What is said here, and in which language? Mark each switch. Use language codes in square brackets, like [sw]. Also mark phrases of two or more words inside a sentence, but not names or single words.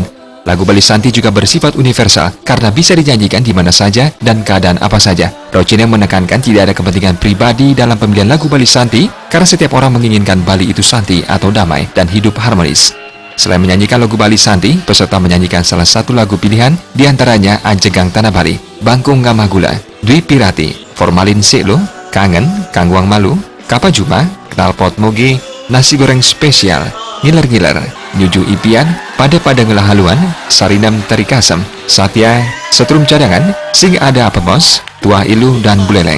[id] Lagu Bali Santi juga bersifat universal karena bisa dinyanyikan di mana saja dan keadaan apa saja. Rocinang menekankan tidak ada kepentingan pribadi dalam pemilihan lagu Bali Santi karena setiap orang menginginkan Bali itu santi atau damai dan hidup harmonis. Selain menyanyikan lagu Bali Santi, peserta menyanyikan salah satu lagu pilihan, diantaranya Anjegang Tanah Bali, Bangkung Ngamagula, Dwi Pirati, Formalin Selo, Kangen, Kangwang Malu, Kapa Juma, Knalpot Moge, Nasi Goreng Spesial, Ngiler-Ngiler, Nyuju Ipian, Pada Ngelah Haluan, Sarinam Terikasem, Satya, Setrum Cadangan, Sing Ada Apa Bos, Tuah Ilu, dan Buleleng.